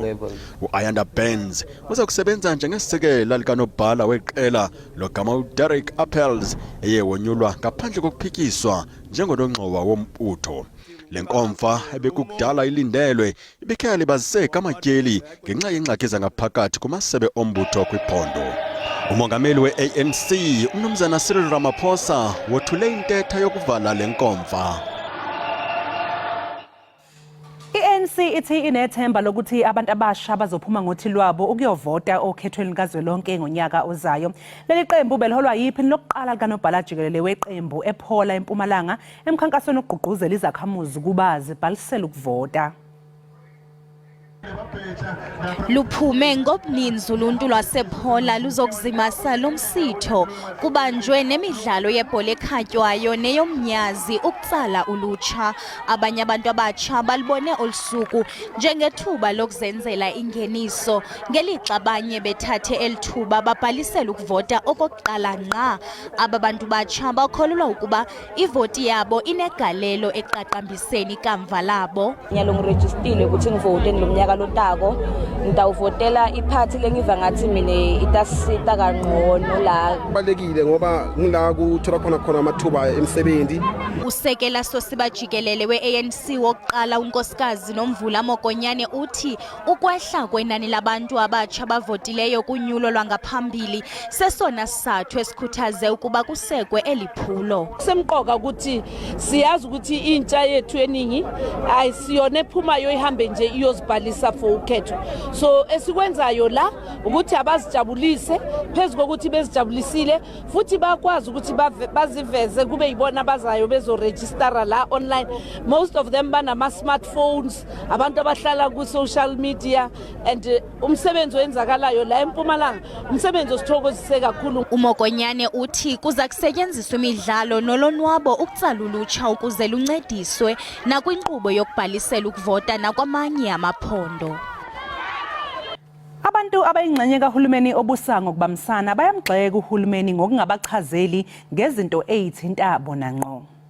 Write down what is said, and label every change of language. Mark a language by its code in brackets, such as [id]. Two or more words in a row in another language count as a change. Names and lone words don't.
[xh] uIndaba Benz uza kusebenza njengesisekela likanobhala weqela logama uDerek Appels eyewonyulwa ngaphandle kokuphikiswa njengonongxowa wombutho. Lenkomfa ebekukudala ilindelwe ibikhe libaziseka amatyeli ngenxa yengxaki zangaphakathi kumasebe ombutho kwiphondo. Umongameli we-ANC uMnumzana Cyril Ramaphosa wothule intetha yokuvala lenkomfa. [zu] I-ANC ithi inethemba lokuthi abantu abasha bazophuma ngothi lwabo ukuyovota okhethweni kazwelonke ngonyaka ozayo. Leli qembu beliholwa yiphi lokuqala likanobhala Jikelele weqembu ePhola eMpumalanga emkhankasweni ogqugquzela izakhamuzi kuba zibhalisele ukuvota. [xh] Luphume ngobuninzi uluntu lwasePhola luzokuzimasa lomsitho kubanjwe nemidlalo yebhola ekhatywayo neyomnyazi ukutsala ulutsha. Abanye abantu abatsha balibone olusuku njengethuba lokuzenzela ingeniso ngelixa abanye bethathe elithuba babhalisela ukuvota okokuqala ngqa. Aba bantu batsha bakholelwa ukuba ivoti yabo inegalelo eqaqambiseni ikamva labo. [ss] Nyalo ngirejistile ukuthi ngivote ngilomnyaka unyaka lotako ngitawuvotela iphathi lengiva ngathi mina itasita kangcono la. Kubalekile ngoba ngila kuthola khona amathuba emsebenzi. [xh] Usekela Sosiba Jikelele we-ANC wokuqala unkosikazi Nomvula Mokonyane uthi ukwehla kwenani labantu abatsha bavotileyo kunyulo lwangaphambili sesona sizathu esikhuthaze ukuba kusekwe eliphulo. [zu] Semqoka ukuthi siyazi ukuthi intsha yethu eningi ayisiyona ephumayo ihambe nje iyozibhalisa for ukhetho. So esikwenzayo la ukuthi abazijabulise phezulu kokuthi bezijabulisile futhi bakwazi ukuthi baziveze kube yibona abazayo bezoregistera la online. [en] Most of them banama smartphones, [zu] abantu abahlala ku [en] social media [zu] and umsebenzi wenzakalayo la eMpumalanga umsebenzi osithokozise kakhulu. [xh] Umokonyane uthi kuza kusetyenziswa imidlalo nolonwabo ukutsala ulutsha ukuze luncediswe nakwinkqubo yokubhalisela ukuvota nakwamanye amaphondo. [zu] Abantu abayingxenye kahulumeni obusango kubamsana bayamgxeka uhulumeni ngokungabachazeli ngezinto ezithinta bona ngqo.